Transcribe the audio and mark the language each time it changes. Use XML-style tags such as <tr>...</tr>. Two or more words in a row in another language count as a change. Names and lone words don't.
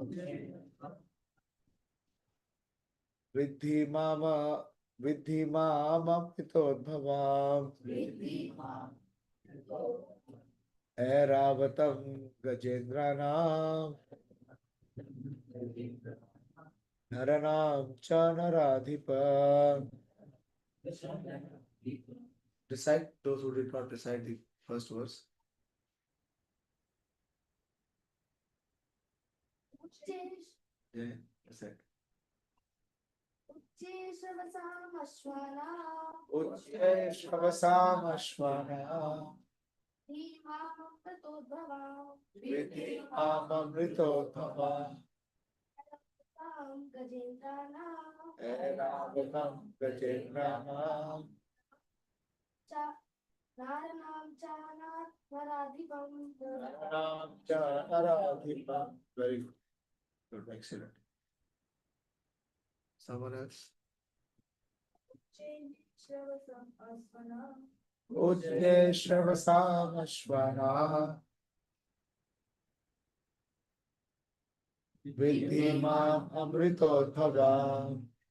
<sa>Vidhi Mama Pitodbhavam. Airavatam Gajendranam. Naranam cha Naradhipa.</sa> <en>Recite those who did not recite the first verse. Yeah, recite.</en> <sa>Ujjay Shravasam Ashwana. Vidhi Amamritodbhavam. Airavatam Gajendranam. Naranam cha Naradhipa.</sa> <en>Very good. Good, excellent. Someone else?</en> <sa>Ujjay Shravasam Ashwana. Vidhi Mam Amritodbhavam.</sa>